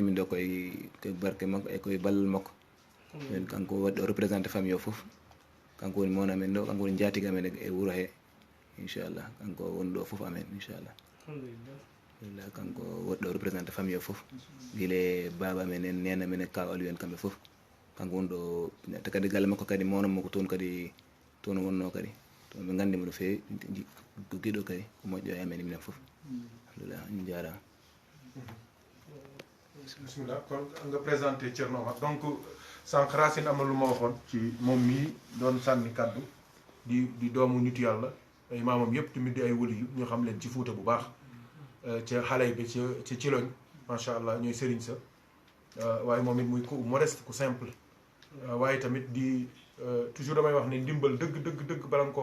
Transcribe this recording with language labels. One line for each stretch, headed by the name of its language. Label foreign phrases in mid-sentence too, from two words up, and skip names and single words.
Fula: min ɗo koye barke makko e koye ballal makko min kanko waɗi ɗo représenté famille o foof kanko woni mawno amen ɗo kanko woni jatigue amen e wuuro he inchallah kanko woni ɗo foof amen inchallah alhamdulillah kanko waɗi ɗo représenté famille o foof guile baba amen en nena men e kaw aliou en kamɓe foof kanko woni ɗo te kadi galle makko kadi mawnamo ko toon kadi toon wonno kadi to ɓe gandimo no fewi ko guiɗo kadi ko moƴƴo e amen minen foof alhamdulillah on jarama
Wolof: bismillah kon nga présenté Thierno Omar donc sànq Racine am na lu ma waxoon ci moom mii doon sànni kaddu di doomu nitu yàlla ay maamam yëpp tamit di ay wëli yu ñu xam leen ci Fuuta bu baax ca xale bi ca Ciloñ
Arabic: macha allah
Wolof: ñooy sëriñ sa waaye moom it muy ku modeste ku simple waaye tamit di toujours damay wax ne ndimbal dëgg bala nga koo